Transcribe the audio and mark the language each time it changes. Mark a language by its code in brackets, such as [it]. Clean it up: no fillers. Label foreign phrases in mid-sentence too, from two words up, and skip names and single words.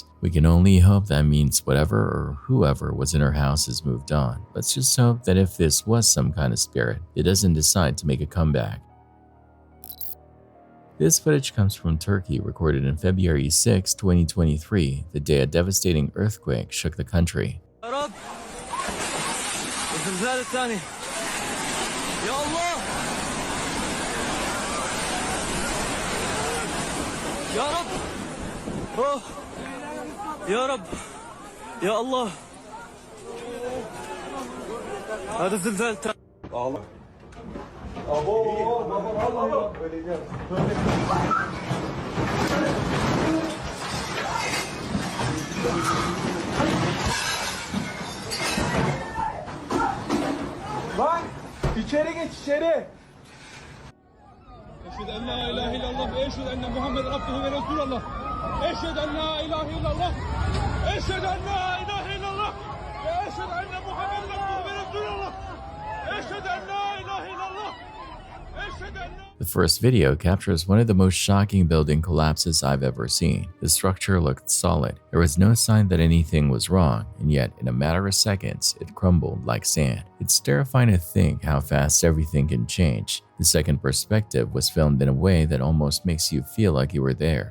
[en] We can only hope that means whatever or whoever was in her house has moved on. Let's just hope that if this was some kind of spirit, it doesn't decide to make a comeback. This footage comes from Turkey, recorded on February 6, 2023, the day a devastating earthquake shook the country. [ar] الزلزال الثاني يا الله يا رب أوه يا رب يا الله هذا الزلزال الثاني الله [tr] Lan içeri geç içeri. [ar] أشهد أن لا إله إلا الله وأشهد أن محمدا عبده ورسوله. أشهد أن لا إله إلا الله. أشهد أن لا إله إلا الله. وأشهد أن محمدا عبده ورسوله. أشهد أن لا إله إلا الله. أشهد أن [en] The first video captures one of the most shocking building collapses I've ever seen. The structure looked solid. There was no sign that anything was wrong, and yet in a matter of seconds, it crumbled like sand. It's terrifying to think how fast everything can change. The second perspective was filmed in a way that almost makes you feel like you were there.